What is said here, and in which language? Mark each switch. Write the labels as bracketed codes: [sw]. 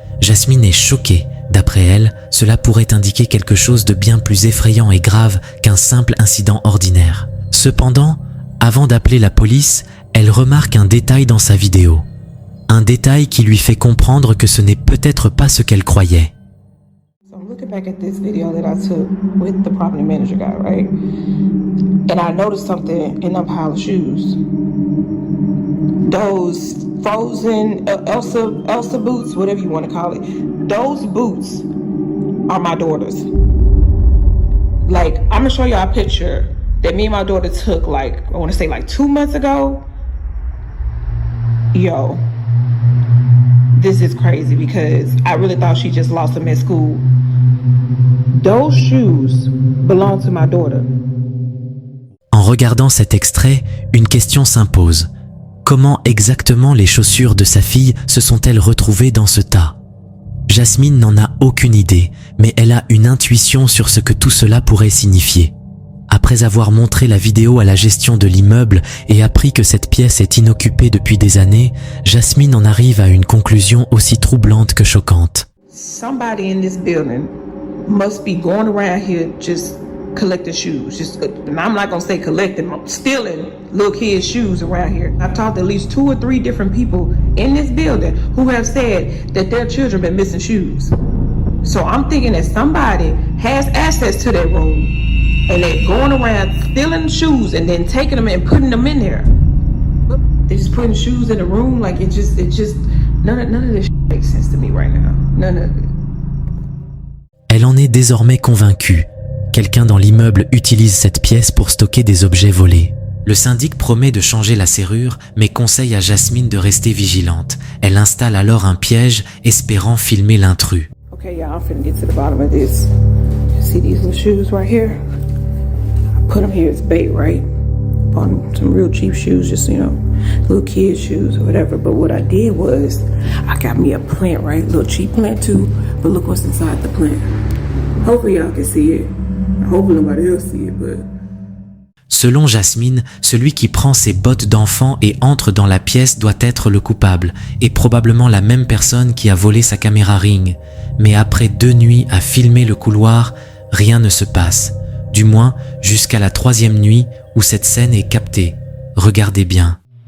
[fr] Jasmine est choquée. D'après elle, cela pourrait indiquer quelque chose de bien plus effrayant et grave qu'un simple incident ordinaire. Cependant, avant d'appeler la police, elle remarque un détail dans sa vidéo. Un détail qui lui fait comprendre que ce n'est peut-être pas ce qu'elle croyait. [en] So I'm looking back at this video that I took with the property manager guy, right? And I noticed something in that pile of shoes. Those frozen Elsa boots, whatever you want to call it. Those boots are my daughter's. Like, I'm gonna show y'all a picture that me and my daughter took, like, I want to say like 2 months ago. Yo, this is crazy because I really thought she just lost them at school. Those shoes belong to my daughter. [fr] En regardant cet extrait, une question s'impose. Comment exactement les chaussures de sa fille se sont-elles retrouvées dans ce tas? Jasmine n'en a aucune idée, mais elle a une intuition sur ce que tout cela pourrait signifier. Après avoir montré la vidéo à la gestion de l'immeuble et appris que cette pièce est inoccupée depuis des années, Jasmine en arrive à une conclusion aussi troublante que choquante. [en] Somebody in this building must be going around here just collecting shoes. And I'm not gonna say collecting, stealing little kids' shoes around here. I've talked to at least 2 or 3 different people in this building who have said that their children been missing shoes. So I'm thinking that somebody has access to that room and they're going around stealing shoes and then taking them and putting them in there. They're just putting shoes in the room like it just none of this makes sense to me right now. None of it. [fr] Elle en est désormais convaincue. Quelqu'un dans l'immeuble utilise cette pièce pour stocker des objets volés. Le syndic promet de changer la serrure, mais conseille à Jasmine de rester vigilante. Elle installe alors un piège, espérant filmer l'intrus. [en] Okay, y'all, I'm finna get to the bottom of this. You see these little shoes right here? I put them here as bait, right? Bought some real cheap shoes, just, you know, little kid shoes or whatever. But what I did was, I got me a plant, right? Little cheap plant too, but look what's inside the plant. Hopefully y'all can see it. Hopefully nobody else see it, but... [fr] Selon Jasmine, celui qui prend ses bottes d'enfant et entre dans la pièce doit être le coupable, et probablement la même personne qui a volé sa caméra Ring. Mais après 2 nuits à filmer le couloir, rien ne se passe. Du moins, jusqu'à la 3e nuit où cette scène est captée. Regardez bien.